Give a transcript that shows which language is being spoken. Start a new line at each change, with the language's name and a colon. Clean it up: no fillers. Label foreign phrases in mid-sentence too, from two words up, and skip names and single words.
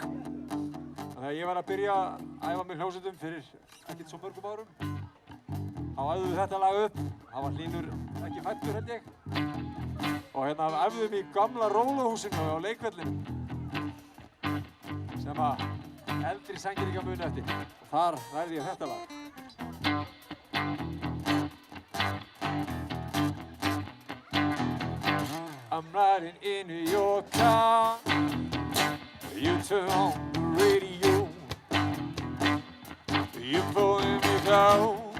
Icelandic: Þegar ég var að byrja að æfa með hljómsveitum fyrir ekkert svo mörgum árum, þá æfðum við þetta lag upp. Það var Hlynur ekki fæddur, held ég. Og hérna æfðum við í gamla róluhúsinu á leikvellinum, sem að eldri sængiringar muni eftir. Og þar lærði ég þetta lag.
English: I'm riding in your car. You turn on the radio. You're pulling me down.